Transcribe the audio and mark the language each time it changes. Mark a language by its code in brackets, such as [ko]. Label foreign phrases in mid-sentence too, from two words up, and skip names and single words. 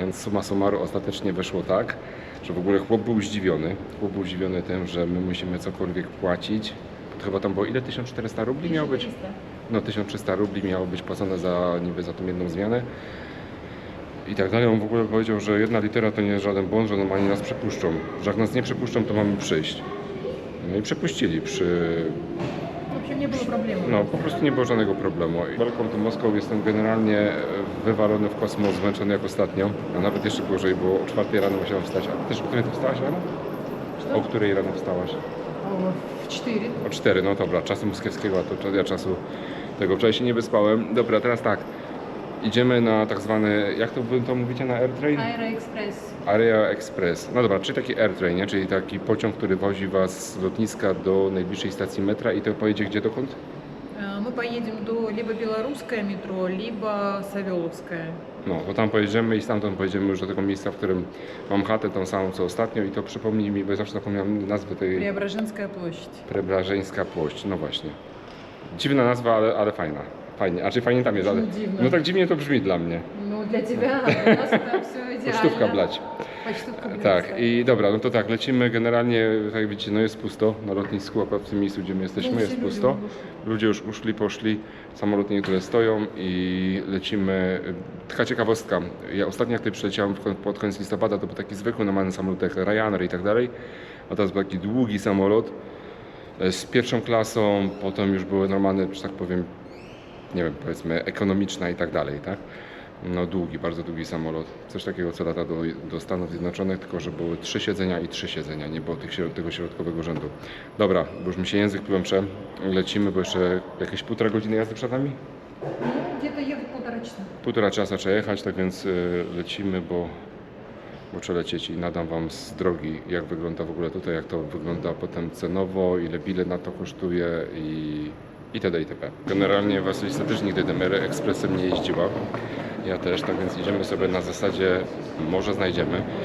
[pl] Więc [la] summa summarum [pl] ostatecznie wyszło tak, że w ogóle chłop był zdziwiony tym, że my musimy cokolwiek płacić. Chyba tam było ile? 1400 rubli miało być? No 1300 rubli miało być płacone za tą jedną zmianę. I tak dalej. On w ogóle powiedział, że jedna litera to nie jest żaden błąd, że normalnie nas przepuszczą. Że jak nas nie przepuszczą, to mamy przyjść. No i przepuścili [ru] Вообще не было проблем. [pl] No, po prostu nie było żadnego problemu. [en] Welcome to Moscow, [pl] jestem generalnie wywalony w kosmos, zmęczony jak ostatnio. A nawet jeszcze gorzej, bo o 4 rano musiałem wstać. A też o której ty wstałaś rano? O której rano wstałaś? [ru] В 4. [pl] O 4, no dobra, czasu moskiewskiego, a to ja czasu tego wczoraj się nie wyspałem. Dobra, teraz tak. Idziemy na tak zwany, jak to mówicie na AirTrain? [ru] Аэроэкспресс. [pl] Area Express. No dobra, czyli taki AirTrain, nie? Czyli taki pociąg, który wozi was z lotniska do najbliższej stacji metra i to pojedzie gdzie dokąd? [ru] Мы поедем до либо белорусское метро, либо Савеловское. [pl] No, bo tam pojedziemy i stamtąd pojedziemy już do tego miejsca, w którym mam chatę, tą samą co ostatnio i to przypomnij mi, bo ja zawsze zapomniałem nazwy tej... [ru] Преображенская площадь. [pl] Preobrażeńska Płość, no właśnie. Dziwna nazwa, ale fajna. Fajnie, a czy fajnie tam jest, ale... Dziwna. No tak dziwnie to brzmi dla mnie. [ru] Ну, для тебя, у нас там все идеально. [pl] Pocztówka blać. Pocztówka blać. Tak, i dobra, no to tak, lecimy generalnie, tak jak widzicie, no jest pusto na lotnisku, akurat w tym miejscu, gdzie my jesteśmy, jest pusto. Ludzie już poszli, samoloty niektóre stoją i lecimy. Taka ciekawostka, ja ostatnio jak tutaj przyleciałem pod koniec listopada, to był taki zwykły, normalny samolot jak Ryanair i tak dalej, a teraz był taki długi samolot z pierwszą klasą, potem już były normalne, że tak powiem, nie wiem, powiedzmy ekonomiczna i tak dalej, tak? No długi, bardzo długi samolot. Coś takiego co lata do Stanów Zjednoczonych, tylko że były 3 siedzenia i 3 siedzenia, nie było tego środkowego rzędu. Dobra, bo już mi się język plącze, lecimy, bo jeszcze jakieś 1,5 godziny jazdy przed nami? [ru] Ну, где-то ехать 1,5 часа. [pl] 1,5 czasu trzeba jechać, tak więc lecimy, bo trzeba lecieć i nadam wam z drogi, jak wygląda w ogóle tutaj, jak to wygląda potem cenowo, ile bilet na to kosztuje i itd. itp. Generalnie Wasylisa też nigdy tym ekspresem nie jeździła. Ja też, tak więc idziemy sobie na zasadzie, może znajdziemy.